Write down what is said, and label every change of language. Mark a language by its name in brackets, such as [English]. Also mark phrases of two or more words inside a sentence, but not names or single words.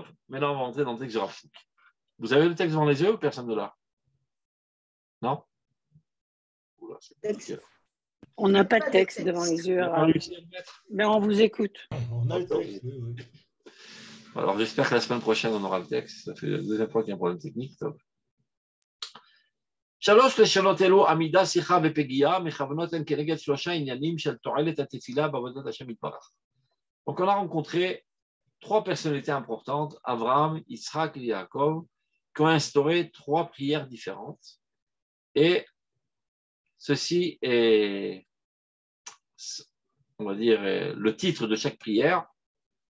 [French] Maintenant, on va entrer dans le texte graphique. Vous avez le texte devant les yeux ou personne de là? Non? Oula, on n'a pas de texte devant les yeux, mais on vous écoute. On a le texte, oui. Alors, j'espère que la semaine prochaine, on aura le texte. Ça fait la deuxième fois qu'il y a un problème technique. Top. [Hebrew] שלוש לשונות אלו, עמידה, שיחה ופגיעה, מכוונות הן כנגד שלושה עניינים של תועלת התפילה בעבודת השם יתברך. [French] Donc, on a rencontré trois personnalités importantes, Abraham, Yitzhak et Yaakov, qui ont instauré trois prières différentes. Et ceci est, on va dire, le titre de chaque prière.